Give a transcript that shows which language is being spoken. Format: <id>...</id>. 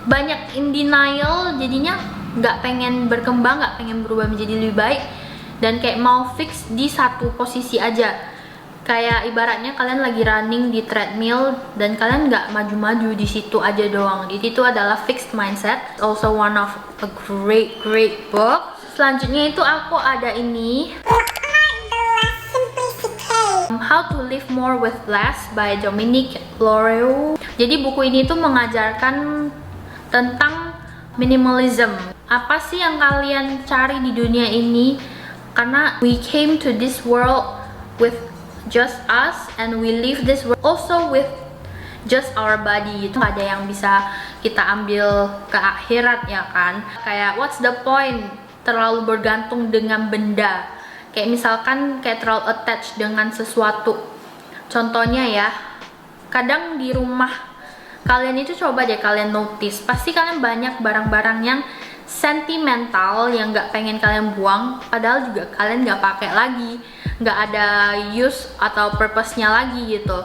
<id>banyak</id> <en>in denial,</en> <id>jadinya nggak pengen berkembang, nggak pengen berubah menjadi lebih baik, dan kayak mau fix di satu posisi aja. Kayak ibaratnya kalian lagi running di treadmill dan kalian nggak maju-maju di situ aja doang. Jadi itu adalah fixed mindset.</id> <en>Also one of a great book.</en> <id>Selanjutnya itu aku ada ini</id> <en>How to Live More with Less by Dominique L'Oreal.</en> <id>Jadi buku ini tuh mengajarkan tentang minimalism. Apa sih yang kalian cari di dunia ini? Karena</id> <en>we came to this world with just us, and we leave this world also with just our body.</en> <id>Itu gak ada yang bisa kita ambil ke akhirat, ya kan? Kayak</id> <en>what's the point</en> <id>terlalu bergantung dengan benda? Kayak misalkan kayak terlalu attached dengan sesuatu. Contohnya ya, kadang di rumah kalian itu coba deh kalian notice, pasti kalian banyak barang-barang yang sentimental yang nggak pengen kalian buang, padahal juga kalian nggak pakai lagi, nggak ada use atau purpose-nya lagi gitu.</id>